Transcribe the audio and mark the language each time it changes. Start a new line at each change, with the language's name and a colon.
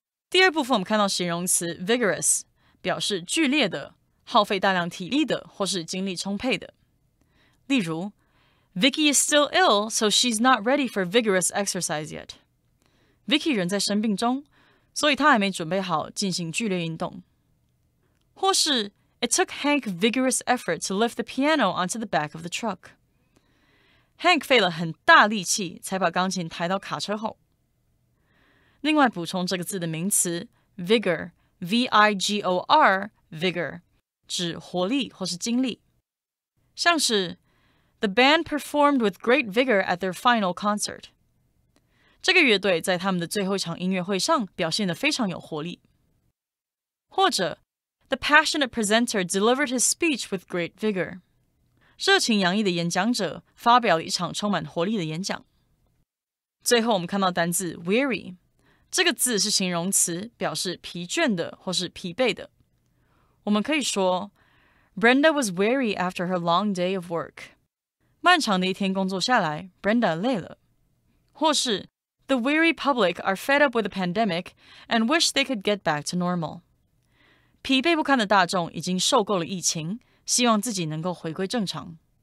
Chinese: 第二部分我们看到形容词 vigorous， 表示剧烈的、耗费大量体力的或是精力充沛的。例如
English: Vicky is still ill, so she's not ready for vigorous exercise yet.
Chinese: Vicky 仍在生病中，所以她还没准备好进行剧烈运动。或是
English: It took Hank vigorous effort to lift the piano onto the back of the truck.
Chinese: Hank 费了很大力气才把钢琴抬到卡车后。另外补充这个字的名词 vigor, V-I-G-O-R, vigor, 指活力或是精力。像是
English: The band performed with great vigor at their final concert.
Chinese: 这个乐队在他们的最后一场音乐会上表现得非常有活力。或者
English: The passionate presenter delivered his speech with great vigor.
Chinese: 热情洋溢的演讲者发表了一场充满活力的演讲。最后我们看到单字 weary， 这个字是形容词，表示疲倦的或是疲惫的。我们可以说
English: Brenda was weary after her long day of work.
Chinese: 漫长的一天工作下来 Brenda 累了。或是
English: The weary public are fed up with the pandemic and wish they could get back to normal.
Chinese: 疲惫不堪的大众已经受够了疫情，希望自己能够回归正常。